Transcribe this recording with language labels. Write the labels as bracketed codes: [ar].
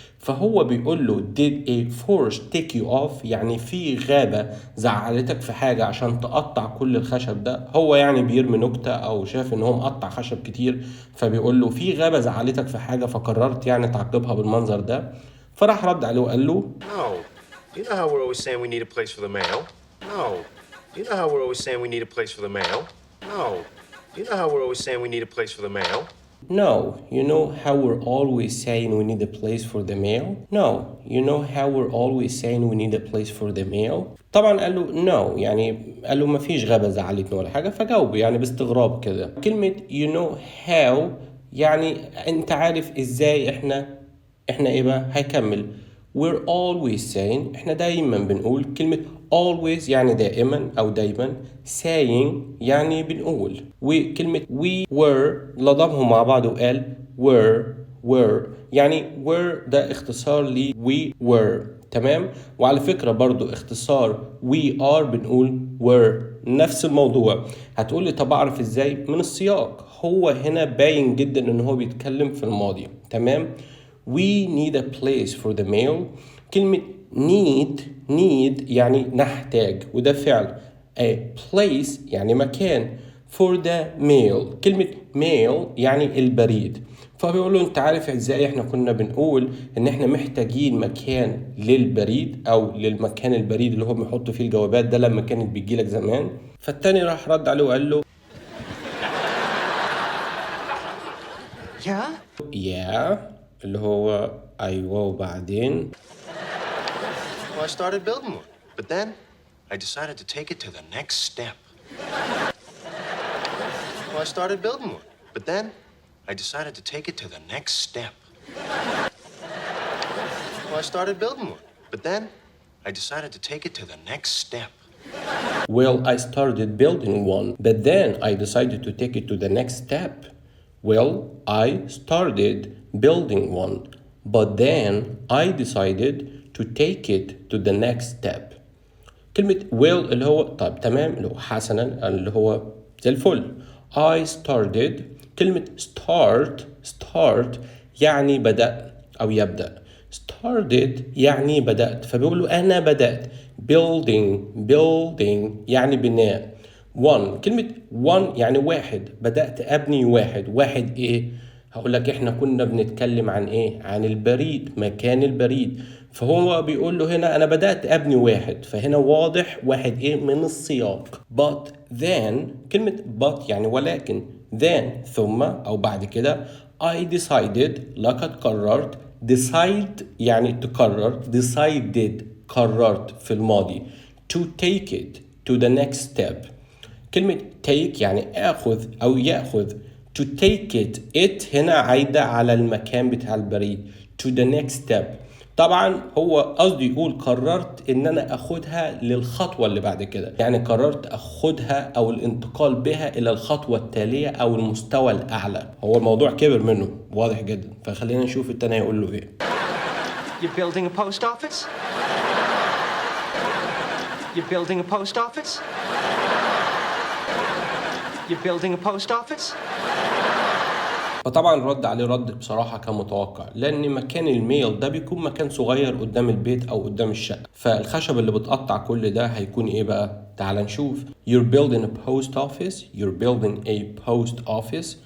[ar] فهو بيقول له [en] did a force take you off، [ar] يعني في غابة زعلتك في حاجة عشان تقطع كل الخشب ده. هو يعني بيرمي نكتة أو شاف إن هو مقطع خشب كتير، فبيقول له في غابة زعلتك في حاجة، فقررت يعني تعاقبها بالمنظر ده. فراح رد عليه وقال له [en] No. You know how we're always saying we need a place for the mail? No. You know how we're always saying we need a place for the mail? No. You know how we're always saying we need a place for the mail? No, you know how we're always saying we need a place for the mail? No, you know how we're always saying we need a place for the mail? [ar] طبعا قال له no، يعني قال له ما فيش غابة زعلتني ولا حاجة، فجاوبه يعني باستغراب كده. كلمة [en] you know how [ar] يعني انت عارف ازاي. احنا ايه بقى؟ هيكمل [en] we're always saying، [ar] احنا دايما بنقول. كلمة always يعني دائما او دايما، saying يعني بنقول. وكلمة [en] we were [ar] لضمهم مع بعض وقال were يعني were ده اختصار ل we were. تمام؟ وعلى فكرة برضو اختصار [en] we are [ar] بنقول were، نفس الموضوع. هتقولي طب اعرف ازاي؟ من السياق. هو هنا باين جدا ان هو بيتكلم في الماضي. تمام؟ [en] We need a place for the mail. [ar] كلمة need يعني نحتاج، وده فعل. [en] A place [ar] يعني مكان. [en] For the mail، [ar] كلمة mail يعني البريد. فبيقول له انت عارف ازاي احنا كنا بنقول ان احنا محتاجين مكان للبريد او للمكان البريد اللي هو بيحط فيه الجوابات ده لما كانت بتجيلك زمان. فالتاني راح رد عليه وقال له [en] Yeah? [ar] yeah، اللي هو ايوه وبعدين. [en] Well, I started building one. But then I decided to take it to the next step. Well, I started building one. But then I decided to take it to the next step. Well, I started building one. But then I decided to take it to the next step. Well, I started building one, but then I decided to take it to the next step. Well, I started building one, but then I decided to take it to the next step. [ar] كلمة well اللي هو طيب تمام، اللي هو حسنا، اللي هو زي الفل. [en] I started. [ar] كلمة start يعني بدأ أو يبدأ. started يعني بدأت، فبيقولوا أنا بدأت. building يعني بناء. كلمة one يعني واحد، بدأت أبني واحد إيه؟ هقول لك إحنا كنا بنتكلم عن إيه؟ عن البريد، مكان البريد. فهو بيقول له هنا أنا بدأت أبني واحد، فهنا واضح واحد إيه من السياق. [en] but then [ar] كلمة but يعني ولكن، then ثم أو بعد كده [en] I decided [ar] لقد قررت. decide يعني تقرر، decided قررت في الماضي. [en] to take it to the next step. [ar] كلمة take يعني آخذ أو يأخذ. [en] to take it [ar] هنا عايدة على المكان بتاع البريد. [en] to the next step. [ar] طبعا هو قصده يقول قررت ان انا اخدها للخطوة اللي بعد كده، يعني قررت اخدها او الانتقال بها الى الخطوة التالية او المستوى الاعلى. هو الموضوع كبر منه واضح جدا، فخلينا نشوف التاني هيقول له ايه. [en] You're building a post office? You're building a post office? You're building a post office? [ar] فطبعا رد عليه رد بصراحة كان متوقع، لأن مكان الميل ده بيكون مكان صغير قدام البيت أو قدام الشقة، فالخشب اللي بتقطع كل ده هيكون إيه بقى؟ تعال نشوف. [en] You're building a post office. You're building a post office.